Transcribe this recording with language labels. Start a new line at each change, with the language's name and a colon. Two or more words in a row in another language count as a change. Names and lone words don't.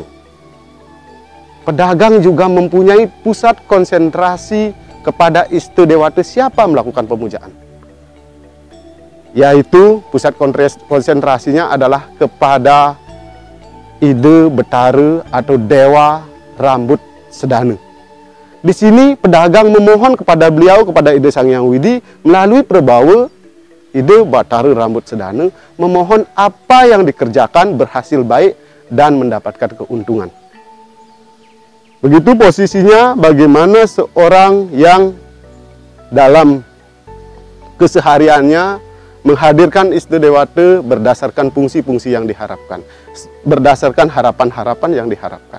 Indonesian: Pedagang juga mempunyai pusat konsentrasi kepada Iste Dewata. Siapa melakukan pemujaan? Yaitu pusat konsentrasinya adalah kepada ide Betara atau Dewa Rambut Sedana. Di sini pedagang memohon kepada beliau, kepada ide Sang Hyang Widi melalui perbawa ide Betara Rambut Sedana, memohon apa yang dikerjakan berhasil baik dan mendapatkan keuntungan. Begitu posisinya bagaimana seorang yang dalam kesehariannya menghadirkan Iste Dewata berdasarkan fungsi-fungsi yang diharapkan, berdasarkan harapan-harapan yang diharapkan.